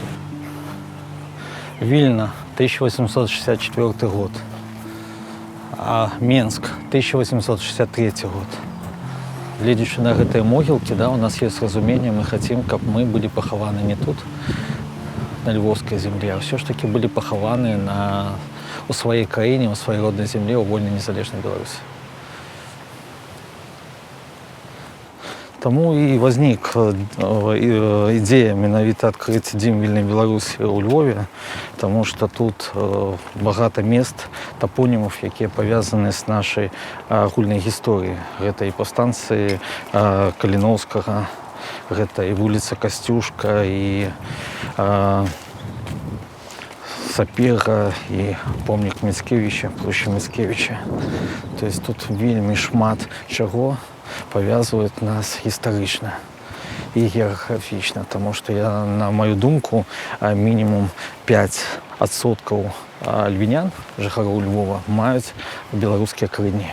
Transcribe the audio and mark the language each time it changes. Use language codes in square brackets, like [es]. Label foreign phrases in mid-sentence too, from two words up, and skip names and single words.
[be] Вільна, 1864 год. А Менск, 1863 год. Гледзячы на гэтыя могілкі, да, у нас есть разуменне, [ru] мы хотим, каб мы былі пахаваны не тут, на львовской земле, а все ж таки были похованы у своей краине, у своей родной земле, у вольной незалежной Беларуси. Тому и возник идея менавіта открыть Дом вільнай Беларусі у Львове, потому что тут багато мест, топонимов, якія повязаны с нашей агульнай гісторыяй. Это и повстанцы Калиновского, [be] гэта і вуліца Касцюшка, і Сапега, і помнік Міцкевіча, площа Міцкевіча. То есть тут вельмі шмат чаго павязваюць нас гістарычна і геаграфічна, [uk] тому што на мою думку, [be] мінімум 5% львінян, жыхароў Львова, маюць беларускія карані.